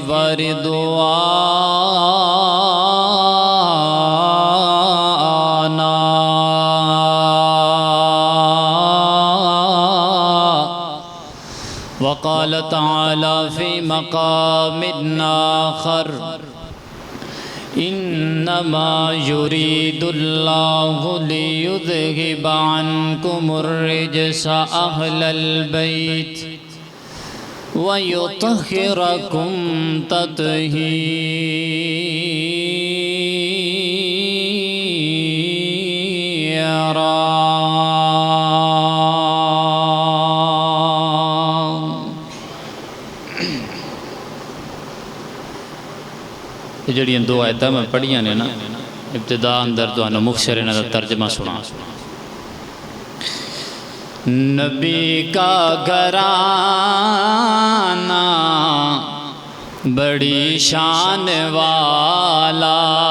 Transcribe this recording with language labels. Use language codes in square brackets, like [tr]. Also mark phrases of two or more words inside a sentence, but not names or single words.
[ar] ورضوانا وقال تعالى في مقام آخر إنما يريد الله ليذهب عنكم الرجس أهل البيت ويطهركم تطهيرا [pa] جڑیاں دو آیتاں میں پڑھیاں نے نا ابتدا اندر تو انہوں مختصر انہوں دا ترجمہ سنا نبی کا گھرانہ بڑی شان والا